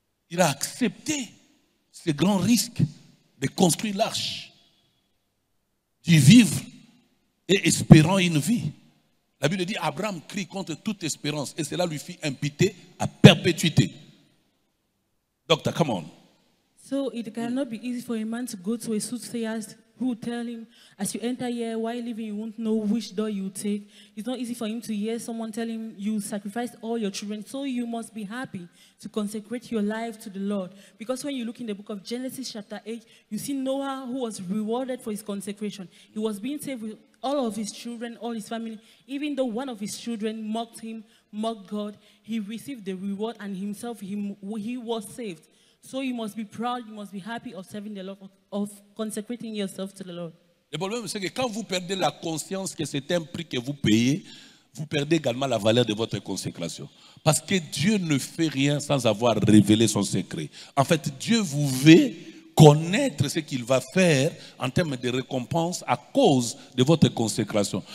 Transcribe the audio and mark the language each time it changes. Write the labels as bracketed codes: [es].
[fr] Il a accepté ce grand risque de construire l'arche, d'y vivre et espérant une vie. La Bible dit Abraham crie contre toute espérance et cela lui fit imputer à perpétuité. [en] Doctor, come on. So it cannot be easy for a man to go to a soothsayer who will tell him, as you enter here, while living, you won't know which door you take. It's not easy for him to hear someone tell him, you sacrificed all your children, so you must be happy to consecrate your life to the Lord. Because when you look in the book of Genesis chapter 8, you see Noah who was rewarded for his consecration. He was being saved with all of his children, all his family. Even though one of his children mocked him, mocked God, he received the reward and himself, he was saved. So you must be proud, you must be happy of serving the Lord, of consecrating yourself to the Lord. [fr] Le problème, c'est que quand vous perdez la conscience que c'est un prix que vous payez, vous perdez également la valeur de votre consécration. Parce que Dieu ne fait rien sans avoir révélé son secret. En fait, Dieu vous veut connaître ce qu'il va faire en termes de récompense à cause de votre consécration.